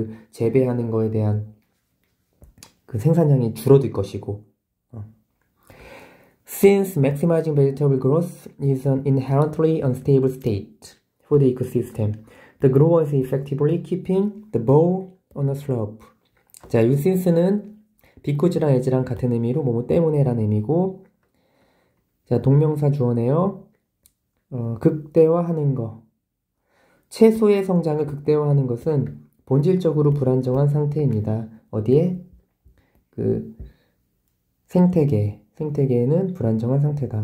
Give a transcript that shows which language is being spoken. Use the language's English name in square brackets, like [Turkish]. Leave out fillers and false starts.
[Korean] 재배하는 거에 대한 그 생산량이 줄어들 것이고. [English] Since maximizing vegetable growth is an inherently unstable state for the ecosystem, the grower is effectively keeping the bow on a slope. [Korean] 자, 이 since는 because 랑 as랑 같은 의미로 뭐뭐 때문에 라는 의미고, 자, 동명사 주어네요. 극대화하는 거. 채소의 성장을 극대화하는 것은 본질적으로 불안정한 상태입니다. 어디에? 그 생태계에는 불안정한 상태다.